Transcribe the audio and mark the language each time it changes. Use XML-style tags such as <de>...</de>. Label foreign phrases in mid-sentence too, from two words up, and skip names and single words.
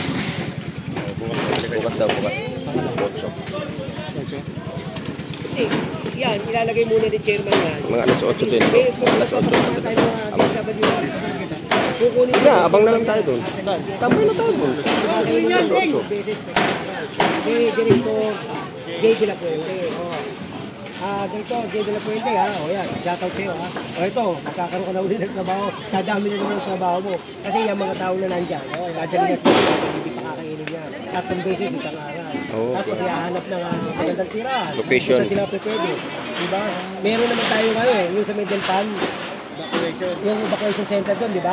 <tl>Bukas daw, bukas. 8. Kasi, yan, ilalagay muna ni chairman yan. Mga alas 8 din. Alas 8. Kukunin Na, abang na lang tayo doon. Tambay na tayo doon. Alas 8. Director Jay de la Puente. Ganito, Jay de la Puente, ha? O yan, shoutout sa'yo, ha? O ito, magkakaroon ka na ulit ng trabaho. Dadami na naman ang trabaho mo. Kasi yung mga tao na nandyan, dadami na hindi pa kakainin niya. 3 beses isang araw. Tapos ihahanap ng magandang tirahan. Location. Kung saan sila pwede. Diba? Meron naman tayo ngayon, yung sa Middle Pan. Yung</tl> <en>evacuation center</en> <tl>doon, di ba?</tl>